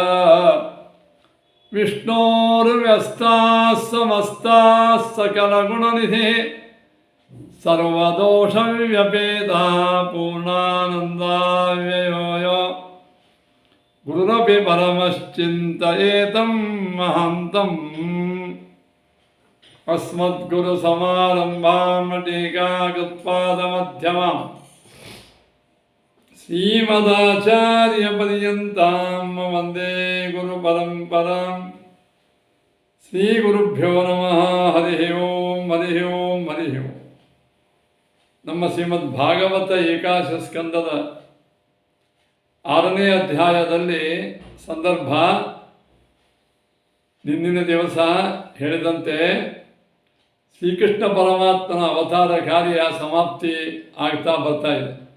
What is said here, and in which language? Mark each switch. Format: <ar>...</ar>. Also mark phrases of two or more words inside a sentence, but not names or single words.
<sa>विष्णोर्व्यस्ताः समस्ताः सकलगुणनिधिः सर्वदोषव्यपेतः पूर्णानन्दाव्ययो यो गुरुरपि परमश्चिन्तयेतं महान्तम् अस्मद्गुरुसमारम्भां टीकाकृत्पादमध्यमाम् श्रीमदाचार्यपर्यन्तां वन्दे गुरुपरम्परां श्रीगुरुभ्यो नमः हरिः ओं हरिः ओं हरिः ओं</sa> <kn>ನಮ್ಮ ಶ್ರೀಮದ್ ಭಾಗವತ ಏಕಾಶ ಸ್ಕಂದದ 6ನೇ ಅಧ್ಯಾಯದಲ್ಲಿ ಸಂದರ್ಭ ನಿನ್ನಿನ ದಿವಸ ಹೇಳಿದಂತೆ ಶ್ರೀಕೃಷ್ಣ ಪರಮಾತ್ಮನ ಅವತಾರ ಕಾರ್ಯ ಸಮಾಪ್ತಿ ಆಗ್ತಾ ಬರ್ತಾ ಇದೆ.</kn>